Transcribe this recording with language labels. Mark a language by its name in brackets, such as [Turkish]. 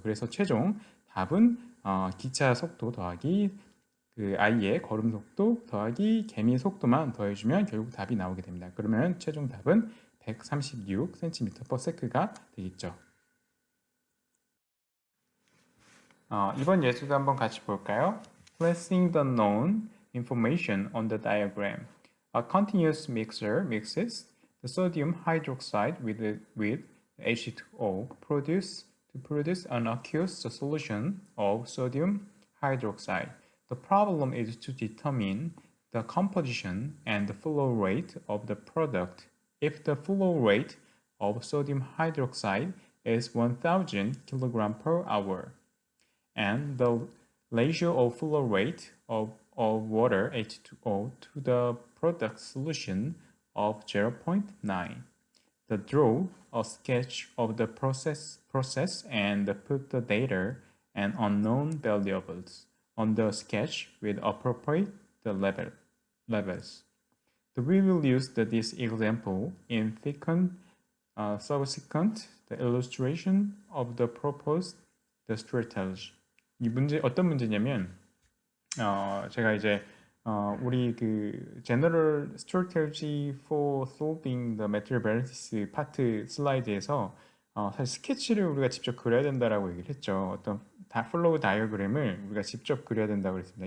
[Korean] 그래서 최종 답은 기차 속도 더하기 그 아이의 걸음 속도 더하기 개미의 속도만 더해주면 결국 답이 나오게 됩니다. 그러면 최종 답은 136cm/s가 되겠죠. 이번 예제도 한번 같이 볼까요? [English] Placing the known information on the diagram. A continuous mixer mixes the sodium hydroxide with H2O to produce an aqueous solution of sodium hydroxide. The problem is to determine the composition and the flow rate of the product. If the flow rate of sodium hydroxide is 1000 kg per hour, and the ratio of flow rate of water H2O to the product solution of 0.9. Draw a sketch of the process and put the data and unknown variables on the sketch with appropriate levels. We will use this example in subsequent the illustration of the proposed the strategy. [Korean] 이 문제 어떤 문제냐면 제가 이제 우리 그 General Strategy for Solving the Material Balances 파트 슬라이드에서 사실 스케치를 우리가 직접 그려야 된다라고 얘기를 했죠. 어떤 플로우 다이어그램을 우리가 직접 그려야 된다고 그랬습니다.